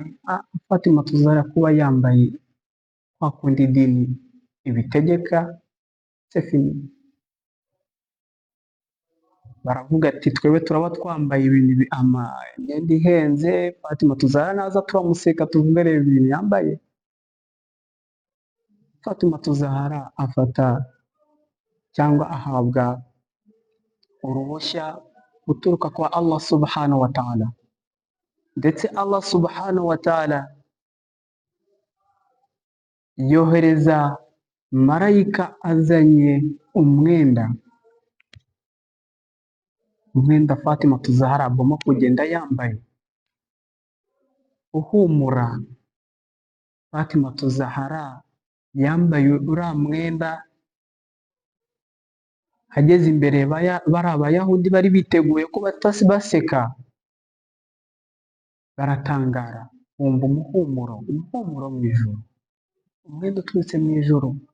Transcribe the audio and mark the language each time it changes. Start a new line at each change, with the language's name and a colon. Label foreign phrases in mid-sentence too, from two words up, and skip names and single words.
Kinyarwanda: Fatima Zahra kuba yambaye kwa kundi idini ibitegeka, baravuga ati twebwe turaba twambaye imyenda ihenze, Fatima Zahra naza turamuseka tuvuge reba ibintu yambaye. Fatima Zahara afata cyangwa ahabwa uruhushya guturuka kwa Allah
Arabic: سبحانه وتعالى,
Kinyarwanda: ndetse Allah
Arabic: سبحانه وتعالى
Kinyarwanda: yohereza marayika azanye umwenda Fatima Zahara agomba kugenda yambaye uhumura. Fatima Zahara yambaye uriya mwenda, ageze imbere bari abayahudi bari biteguye ko batasi baseka, baratangara, bumva umuhumuro mu ijuru, umwenda uturutse mu ijuru.